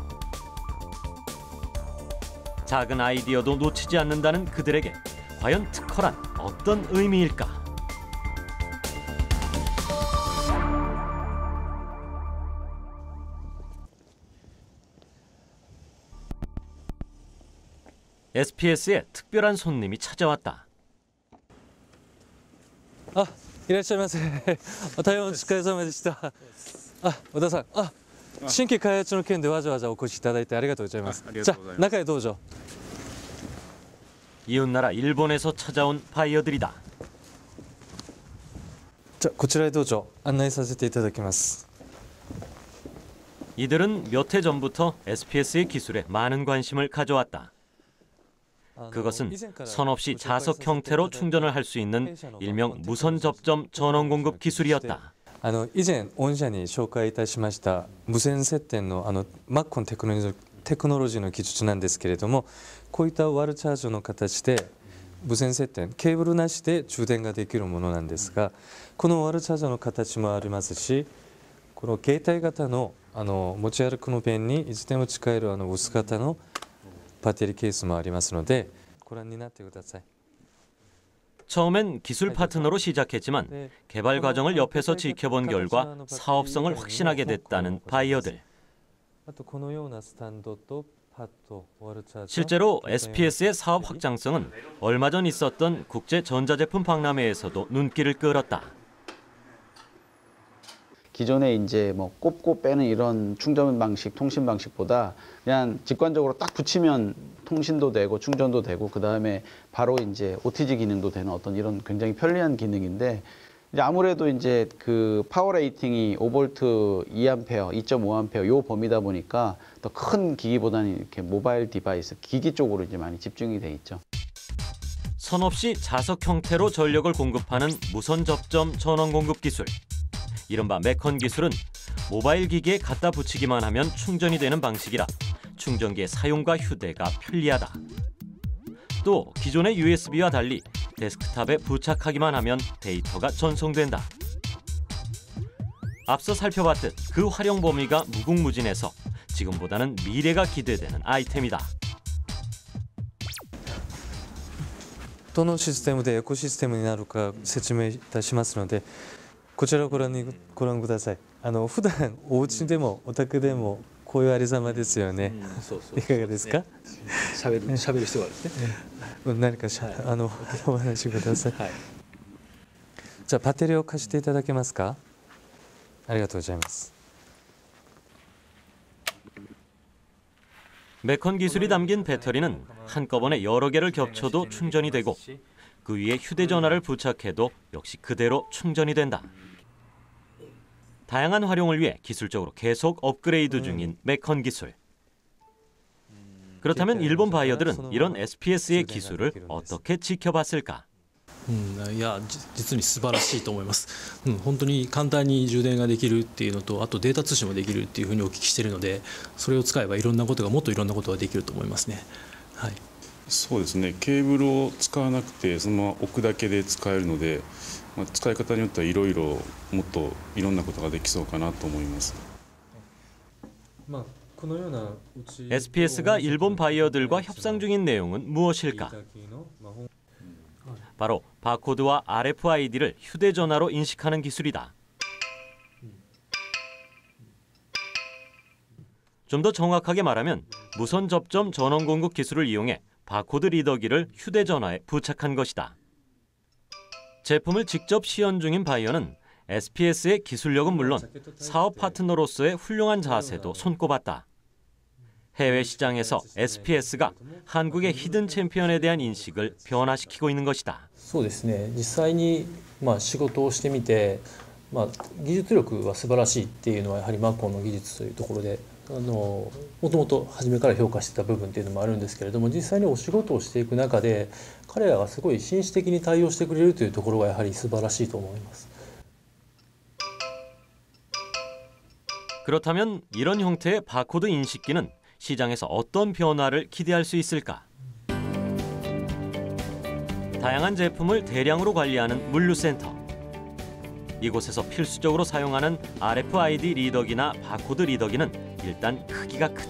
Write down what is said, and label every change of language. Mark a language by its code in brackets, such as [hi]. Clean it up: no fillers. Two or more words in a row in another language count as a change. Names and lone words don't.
[ko] 작은 아이디어도 놓치지 않는다는 그들에게 과연 특허란 어떤 의미일까? SPS에 특별한 손님이 찾아왔다. [ja] あ、いらっしゃいませ。大変お疲れ様でした。あ、小田さん、新規開発の件でわざわざお越しいただいてありがとうございます。じゃあ中へどうぞ。 [ko] 이웃나라 일본에서 찾아온 바이어들이다. 자, [ja] こちらへどうぞ案内させていただきます。 [ko] 이들은 몇 해 전부터 SPS의 기술에 많은 관심을 가져왔다. 그것은 선 없이 자석 형태로 충전을 할 수 있는 일명 무선 접점 전원 공급 기술이었다. 以前御社に紹介いたしました無線接点のマッコンテクノロジーの技術なんですけれども、こういったワルチャージの形で無線接点、ケーブルなしで充電ができるものなんですが、このワルチャージの形もありますし、この携帯型の持ち歩くの便にいつでも使える薄型のバッテリーケースもありますのでご覧になってください. 처음엔 기술 파트너로 시작했지만 개발 과정을 옆에서 지켜본 결과 사업성을 확신하게 됐다는 바이어들. 실제로 SPS의 사업 확장성은 얼마 전 있었던 국제 전자제품 박람회에서도 눈길을 끌었다. 기존에 이제 뭐 꼽고 빼는 이런 충전 방식, 통신 방식보다 그냥 직관적으로 딱 붙이면 통신도 되고 충전도 되고 그 다음에 바로 이제 OTG 기능도 되는 어떤 이런 굉장히 편리한 기능인데, 이제 아무래도 이제 그 파워 레이팅이 5V, 2A, 2.5A 요 범위다 보니까 더 큰 기기보다는 이렇게 모바일 디바이스, 기기 쪽으로 이제 많이 집중이 돼 있죠. 선 없이 자석 형태로 전력을 공급하는 무선 접점 전원 공급 기술. 이른바 메컨 기술은 모바일 기기에 갖다 붙이기만 하면 충전이 되는 방식이라 충전기의 사용과 휴대가 편리하다. 또 기존의 USB와 달리 데스크탑에 부착하기만 하면 데이터가 전송된다. 앞서 살펴봤듯 그 활용 범위가 무궁무진해서 지금보다는 미래가 기대되는 아이템이다. [ja] どのシステムでエコシステムになるか説明いたしますので、こちらをご覧ください。普段お家でもお宅でもこういうありさまですよね。いかがですか？喋る人がですね。何かお話しください。じゃあバッテリーを貸していただけますか？ありがとうございます。 [ko] 메컨 기술이 담긴 배터리는 한꺼번에 여러 개를 겹쳐도 충전이 되고 그 위에 휴대전화를 부착해도 역시 그대로 충전이 된다. 다양한 활용을 위해 기술적으로 계속 업그레이드 중인 메컨 기술. 그렇다면 일본 바이어들은 이런 SPS의 기술을 어떻게 지켜봤을까? [ja] いや実に素晴らしいと思います。本当に簡単に充電ができるっていうのと、あとデータ通信もできるっていうふうにお聞きしているので、それを使えばいろんなことがもっといろんなことができると思いますね。はい。そうですね。ケーブルを使わなくてそのまま置くだけで使えるので、使い方によってはいろいろもっといろんなことができそうかなと思います。 [ko] SPS가 일본 바이어들과 협상 중인 내용은 무엇일까? 바로 바코드와 RFID를 휴대전화로 인식하는 기술이다. 좀 더 정확하게 말하면 무선 접점 전원 공급 기술을 이용해 바코드 리더기를 휴대전화에 부착한 것이다. 제품을 직접 시연 중인 바이어는 SPS의 기술력은 물론 사업 파트너로서의 훌륭한 자세도 손꼽았다. 해외 시장에서 SPS가 한국의 히든 챔피언에 대한 인식을 변화시키고 있는 것이다. [ja] そうですね、実際に仕事をしてみて、技術力は素晴らしいっていうのはやはりマコンの技術というところでもともと初めから評価してた部分っていうのもあるんですけれども、実際にお仕事をしていく中で彼らがすごい紳士的に対応してくれるというところがやはり素晴らしいと思います。 [ko] 그렇다면 이런 형태의 바코드 인식기는 시장에서 어떤 변화를 기대할 수 있을까? 다양한 제품을 대량으로 관리하는 물류센터. 이곳에서 필수적으로 사용하는 RFID 리더기나 바코드 리더기는 일단 크기가 크다.